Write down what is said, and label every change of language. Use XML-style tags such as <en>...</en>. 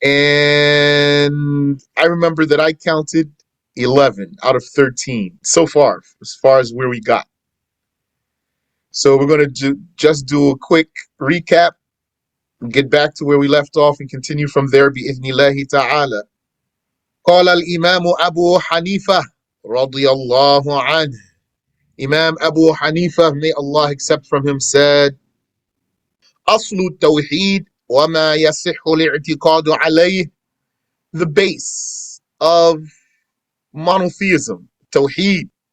<en>And I remember that I counted 11 out of 13 so far as where we got. So we're going to just do a quick recap, get back to where we left off and continue from there bi'idhnillahi ta'ala.</en> <ar>قال الإمام أبو حنيفة رضي الله عنه.</ar> <en>Imam Abu Hanifa, may Allah accept from him, said,</en> <ar>أصل التوحيد وما يصح الاعتقاد عليه.</ar> <en>The base of monotheism, Tawheed.</en>